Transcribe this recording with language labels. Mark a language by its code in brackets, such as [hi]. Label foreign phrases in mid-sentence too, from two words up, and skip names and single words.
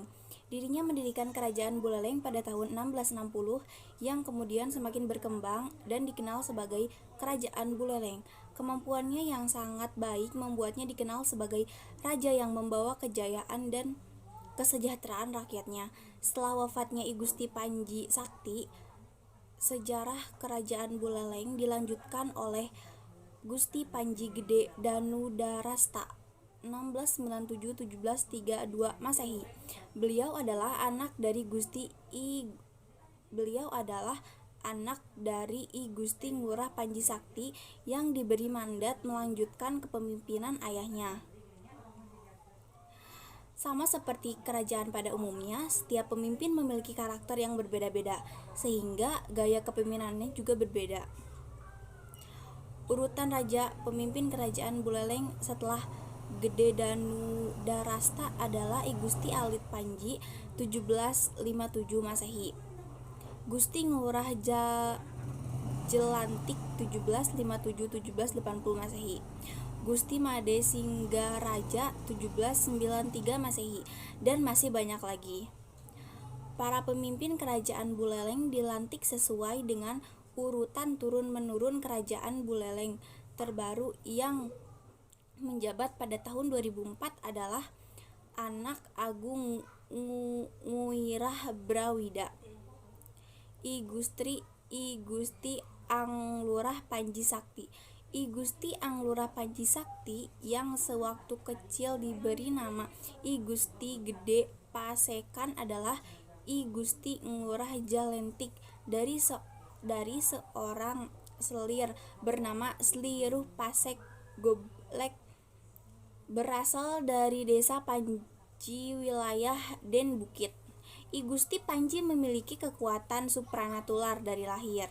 [id] Dirinya mendirikan Kerajaan Buleleng pada tahun 1660 yang kemudian semakin berkembang dan dikenal sebagai Kerajaan Buleleng. Kemampuannya yang sangat baik membuatnya dikenal sebagai raja yang membawa kejayaan dan kesejahteraan rakyatnya. Setelah wafatnya I Gusti Panji Sakti, sejarah Kerajaan Buleleng dilanjutkan oleh Gusti Panji Gede Danudarasta 1697-1732 Masehi. Beliau adalah anak dari I Gusti Ngurah Panji Sakti yang diberi mandat melanjutkan kepemimpinan ayahnya. Sama seperti kerajaan pada umumnya, setiap pemimpin memiliki karakter yang berbeda-beda, sehingga gaya kepemimpinannya juga berbeda. Urutan raja pemimpin kerajaan Buleleng setelah Gede Danudarasta adalah I Gusti Alit Panji 1757 Masehi, Gusti Ngurah Jelantik 1757-1780 Masehi, Gusti Made Singgaraja 1793 Masehi, dan masih banyak lagi. Para pemimpin kerajaan Buleleng dilantik sesuai dengan urutan turun-menurun kerajaan Buleleng. Terbaru yang menjabat pada tahun 2004 adalah anak Agung Nguirah Brawida, I Gusti Anglurah Panji Sakti. I Gusti Anglurah Panji Sakti yang sewaktu kecil diberi nama I Gusti Gede Pasekan adalah I Gusti Ngurah Jalentik dari seorang selir bernama Sliruh Pasek Goblek, berasal dari desa Panji wilayah Den Bukit. I Gusti Panji memiliki kekuatan supranatural dari lahir.